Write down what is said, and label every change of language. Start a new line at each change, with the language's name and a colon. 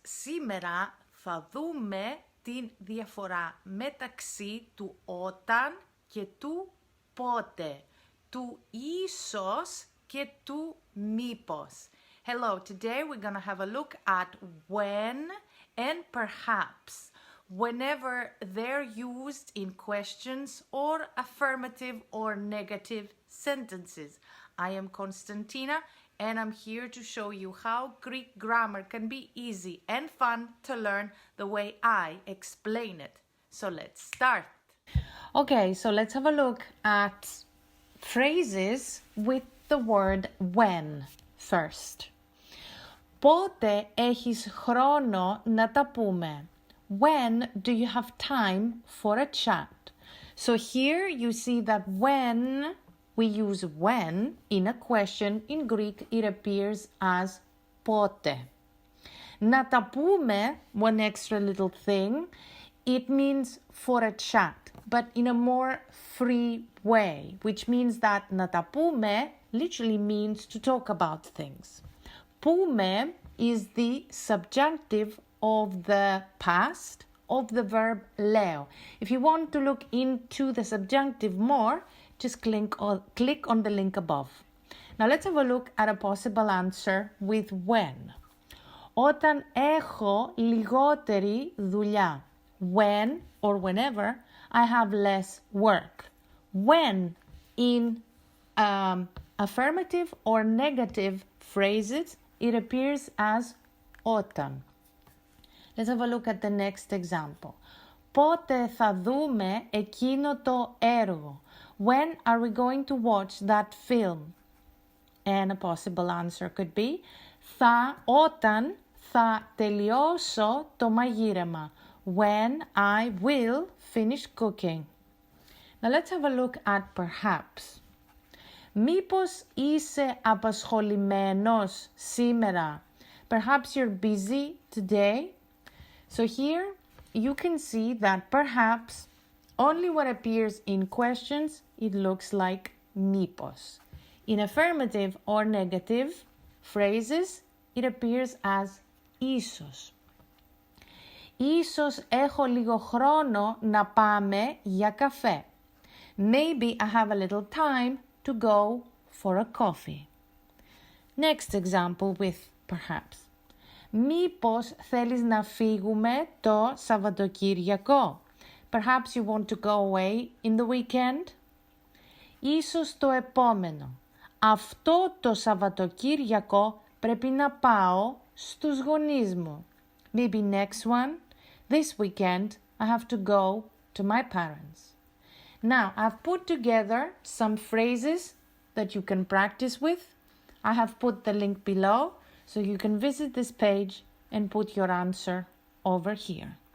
Greek: Σήμερα θα δούμε την διαφορά μεταξύ του όταν και του πότε, του ίσως και του μήπως.
English: Hello, today we're gonna have a look at when and perhaps, whenever they're used in questions or affirmative or negative sentences. I am Konstantina and I'm here to show you how Greek grammar can be easy and fun to learn the way I explain it. So let's start. Okay, so let's have a look at phrases with the word when first.
Greek: Πότε έχεις χρόνο να τα πούμε?
English: When do you have time for a chat? So here you see that when we use when in a question, in Greek it appears as ποτε.
Greek: Να τα πούμε,
English: one extra little thing, it means for a chat, but in a more free way, which means that να τα πούμε literally means to talk about things. Πούμε is the subjunctive of the past of the verb λέω. If you want to look into the subjunctive more, just click on the link above. Now let's have a look at a possible answer with when.
Greek: Όταν έχω λιγότερη δουλειά.
English: When or whenever I have less work. When in affirmative or negative phrases, it appears as Οταν. Let's have a look at the next example.
Greek: Πότε θα δούμε εκείνο το έργο?
English: When are we going to watch that film? And a possible answer could be
Greek: όταν θα τελειώσω το μαγείρεμα.
English: When I will finish cooking. Now let's have a look at perhaps.
Greek: Μήπως είσαι απασχολημένος σήμερα?
English: Perhaps you're busy today. So here you can see that perhaps only what appears in questions, it looks like μήπως. In affirmative or negative phrases, it appears as Ισως.
Greek: Ίσως έχω λίγο χρόνο να πάμε για καφέ.
English: Maybe I have a little time to go for a coffee. Next example with perhaps.
Greek: Μήπως θέλεις να φύγουμε το Σαββατοκύριακο?
English: Perhaps you want to go away in the weekend.
Greek: Ίσως το επόμενο. Αυτό το Σαββατοκύριακο πρέπει να πάω στους γονείς μου.
English: Maybe next one. This weekend I have to go to my parents. Now I've put together some phrases that you can practice with. I have put the link below so you can visit this page and put your answer over here.